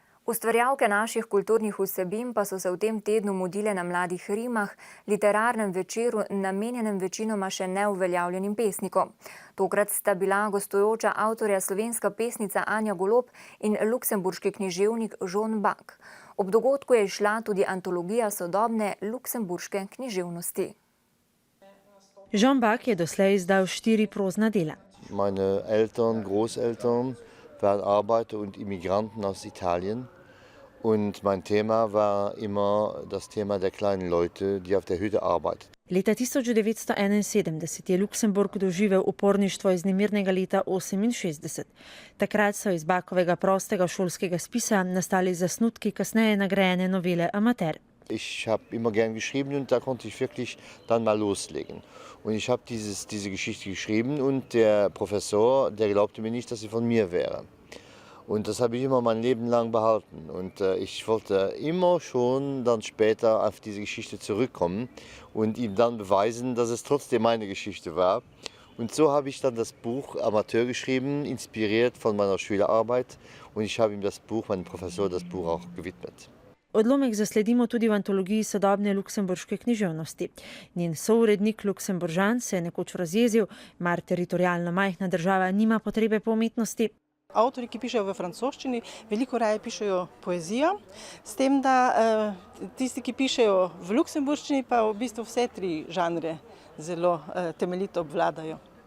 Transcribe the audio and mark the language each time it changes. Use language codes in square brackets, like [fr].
[sl] Ustvarjalke naših kulturnih vsebin pa so se v tem tednu mudile na Mladih rimah, literarnem večeru, namenjenem večinoma še neuveljavljenim pesnikom. Tokrat sta bila gostujoča avtorja slovenska pesnica Anja Golob in luksemburški književnik Žon Bak. Ob dogodku je izšla tudi antologija sodobne luksemburške književnosti. Žon Bak je doslej izdal 4 prozna dela. [de] Meine Eltern, Großeltern waren Arbeiter und Immigranten aus Italien. Und mein Thema war immer das Thema der kleinen Leute, die auf der Hütte arbeiten. [sl] Leta 1971 je Luksemburg doživel uporništvo iz nemirnega leta 1968. Takrat so iz Bakovega prostega šolskega spisa nastali zasnutki kasneje nagrajene novele Amater. [de] Ich habe immer gern geschrieben und da konnte ich wirklich dann mal loslegen. Und ich habe diese Geschichte geschrieben und der Professor, der glaubte mir nicht, dass sie von mir wäre. Und das habe ich immer mein Leben lang behalten. Und ich wollte immer schon dann später auf diese Geschichte zurückkommen und ihm dann beweisen, dass es trotzdem meine Geschichte war. Und so habe ich dann das Buch Amateur geschrieben, inspiriert von meiner Schülerarbeit. Und ich habe ihm das Buch, meinem Professor, das Buch auch gewidmet. [sl] Odlomek zasledimo tudi v antologiji sodobne luksemburške književnosti. Njen sourednik Luksemburžan se je nekoč razjezil, mar teritorijalno majhna država nima potrebe po umetnosti. Avtori, ki pišejo v francoščini, veliko raje pišejo poezijo, s tem, da tisti, ki pišejo v luksemburščini, pa v bistvu vse 3 žanre zelo temeljito obvladajo.